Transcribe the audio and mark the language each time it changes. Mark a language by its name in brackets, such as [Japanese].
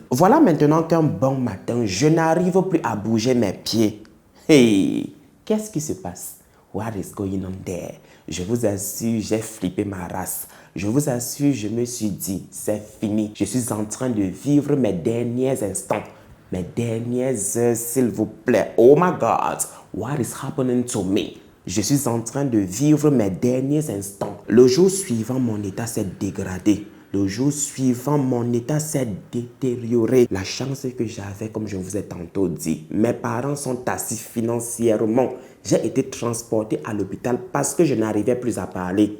[French] Voilà maintenant qu'un bon matin, je n'arrive plus à bouger mes pieds. Hey, qu'est-ce qui se passe? [English] What is going on there? [French] Je vous assure, j'ai flippé ma race. Je vous assure, je me suis dit, c'est fini. Je suis en train de vivre mes derniers instants. Mes dernières heures, s'il vous plaît. [English] Oh my God, what is happening to me? [French] Je suis en train de vivre mes derniers instants. Le jour suivant, mon état s'est dégradé. Le jour suivant, mon état s'est détérioré. La chance que j'avais, comme je vous ai tantôt dit, mes parents sont assis financièrement. J'ai été transporté à l'hôpital parce que je n'arrivais plus à parler.